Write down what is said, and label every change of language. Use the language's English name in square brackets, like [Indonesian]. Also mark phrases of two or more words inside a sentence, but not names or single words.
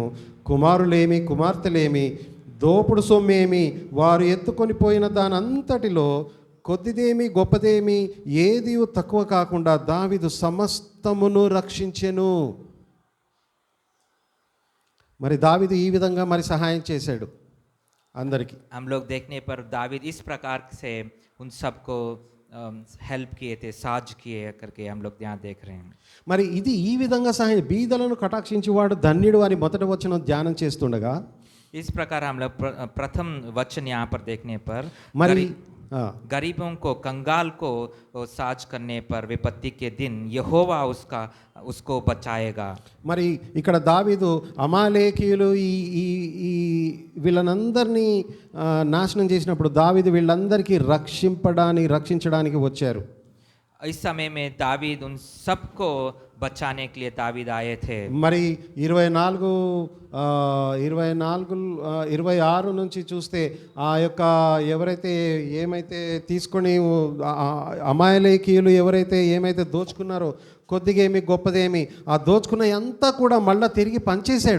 [Telugu] కుమారులేమి కుమార్తెలేమి దోపుడు సొమ్మేమి వారు ఎత్తుకొని పోయిన దానంతటిలో కొద్దిదేమి గొప్పదేమి ఏది తక్కువ కాకుండా దావీదు సమస్తమును రక్షించెను. మరి దావీదు ఈ విధంగా మరి సహాయం చేశాడు. అందరికీ. [Hindi] हम लोग देखने पर दावीद इस प्रकार से उन सबको हेल्प किए थे, साज किए करके हम लोग यहाँ देख रहे हैं. [Telugu] మరి ఇది ఈ విధంగా సహాయం బీదలను కటాక్షించేవాడు ధన్యుడు అని మొదటి వచనం ధ్యానం చేస్తుండగా [Hindi] इस प्रकार हम लोग प्रथम वचन यहाँ पर देखने पर [Telugu] మరి [Hindi] गरीबों को, कंगाल को साज करने पर विपत्ति के दिन यहोवा उसको बचाएगा. [Telugu] మరి ఇక్కడ దావీదు అమాలేకీయులు ఈ ఈ ఈ వీళ్ళనందరినీ నాశనం చేసినప్పుడు దావీదు వీళ్ళందరికీ రక్షించడానికి వచ్చారు. [Hindi] इस समय में दावीद उन सबको बचाने के लिए दावीद आए थे. [Telugu] మరి 26 నుంచి చూస్తే ఆ యొక్క ఎవరైతే ఏమైతే తీసుకొని అమాలేకీయులు ఎవరైతే ఏమైతే దోచుకున్నారో కొద్దిగేమి గొప్పదేమి ఆ దోచుకున్న అంతా కూడా మళ్ళీ తిరిగి పంచేశాడు.